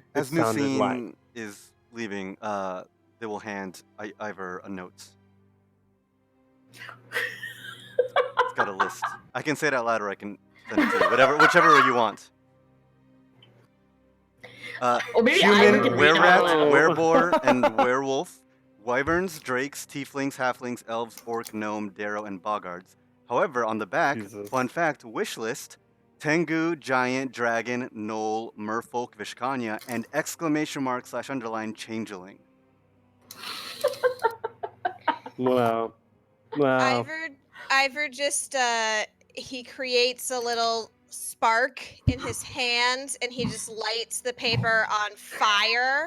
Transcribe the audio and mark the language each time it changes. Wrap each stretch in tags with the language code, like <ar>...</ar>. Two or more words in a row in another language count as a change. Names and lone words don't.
<en>As New Scene is leaving, they will hand Ivor a note. It's got a list. I can say it out loud, or I can send it to you. Whichever you want. Or maybe Ivor Human, can read were-rat, out loud. werebore, and werewolf. Wyverns, drakes, tieflings, halflings, elves, orc, gnome, darrow, and boggards. However, on the back, Jesus. fun fact, wish list, Tengu, giant, dragon, gnoll, merfolk, Vishkanya, and exclamation mark / underline changeling. Wow. Wow. Ivor just he creates a little spark in his hand and he just lights the paper on fire</en>